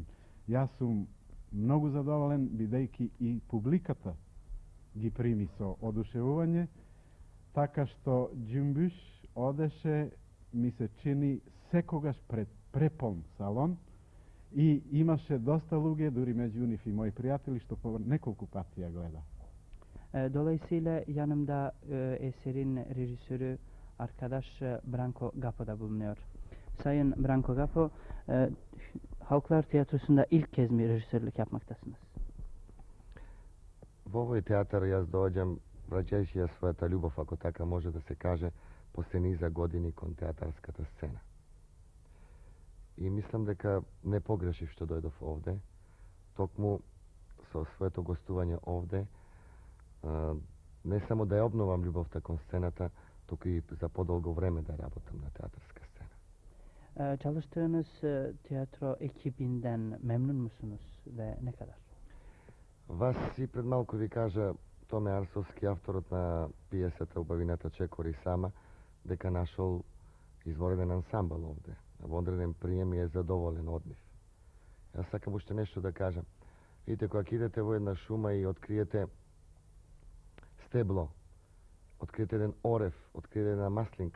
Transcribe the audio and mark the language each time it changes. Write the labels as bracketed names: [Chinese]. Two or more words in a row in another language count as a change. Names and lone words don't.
[Macedonian] Јас сум многу задоволен, бидејќи и публиката ги прими со одушевување, така што Джимбуш одеше, ми се чини, секогаш пред преполн салон и имаше доста луѓе, дури меѓу нив и мои пријатели, што по неколку пати ја гледа. [Turkish] Dolayısıyla yanımda eserin rejisörü arkadaş Branko Gapo da bulunuyor. Sayın Branko Gapo, Halklar Tiyatrosu'nda ilk kez mi rejisörlük yapmaktasınız? [Macedonian] Во овој театар јас доаѓам враќајќи ја својата љубов, ако така може да се каже, после низа години кон театарската сцена. И мислам дека не погрешив што дојдов овде, токму со своето гостување овде, не само да ја обновам љубовта кон сцената, туку и за подолго време да работам на театарска sцена. [Turkish] Çalıştığınız tiyatro ekibinden memnun musunuz ve ne kadar? [Macedonian] Вас и пред малку ви кажа Томе Арсовски, авторот на пиесата Убавината Чекори сама, дека нашол извореден ансамбл овде. Во одреден прием и е задоволен од нив. Јас сакам уште нешто да кажам. Видите, кога идете во една шума и откриете стебло, откриете еден орев, откриете една маслинка.